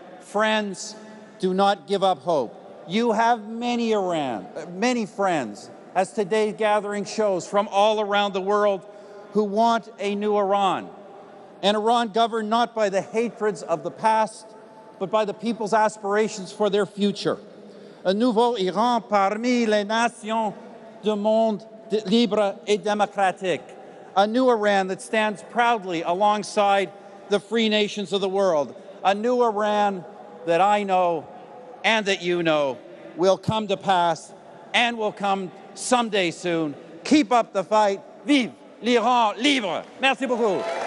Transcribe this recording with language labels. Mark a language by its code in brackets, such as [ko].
[en] Friends, do not give up hope. You have many friends, as today's gathering shows, from all around the world who want a new Iran. An Iran governed not by the hatreds of the past, but by the people's aspirations for their future. [fr] Un nouveau Iran parmi les nations du monde libre et démocratique. [en] A new Iran that stands proudly alongside the free nations of the world. A new Iran that I know and that you know will come to pass and will come someday soon. Keep up the fight. [fr] Vive l'Iran libre. Merci beaucoup.